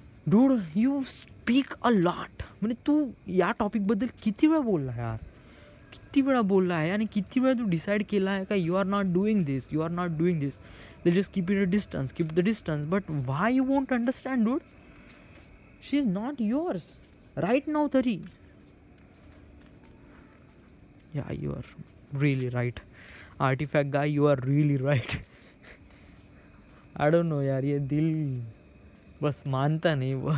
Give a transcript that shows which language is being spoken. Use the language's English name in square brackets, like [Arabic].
[English] Dude you speak a lot. [Marathi] म्हणजे तू या टॉपिकबद्दल किती वेळा बोलला यार, किती वेळा बोलला आहे आणि किती वेळा तू डिसाईड केला आहे का [English] You are not doing this, you are not doing this, let just keep it a distance, keep the distance. But why you won't understand dude. She is not yours right now तरी. Yeah you are really right artifact guy, you are really right. I don't know [Hindi] यार ये दिल बस मानता नाही.